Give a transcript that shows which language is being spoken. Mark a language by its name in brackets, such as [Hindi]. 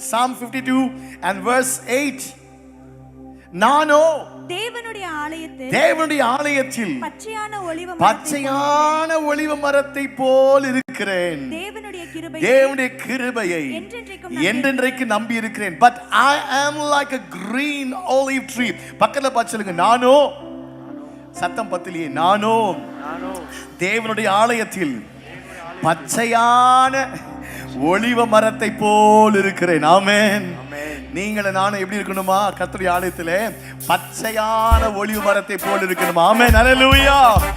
[English] Psalm 52 and verse 8. [Tamil] நானோ தேவனுடைய ஆலயத்தில் பச்சையான ஒலிவ மரத்தை போல் இருக்கிறேன். தேவனுடைய கிருபையை என்றென்றைக்கு நம்பி இருக்கிறேன். [English] But I am like a green olive tree. [Tamil] பக்கத்துல பார்த்துங்க. நானோ, சத்தம் பத்திலேயே, நானோ தேவனுடைய ஆலயத்தில் பச்சையான ஒலிவ மரத்தை போல் இருக்கிறேன். ஆமென். நீங்கள நானும் எப்படி இருக்கணுமா? கர்த்தருடைய ஆலயத்திலே பச்சையான ஒலிவ மரத்தை போல் இருக்கணுமா? ஆமென். ஹல்லேலூயா.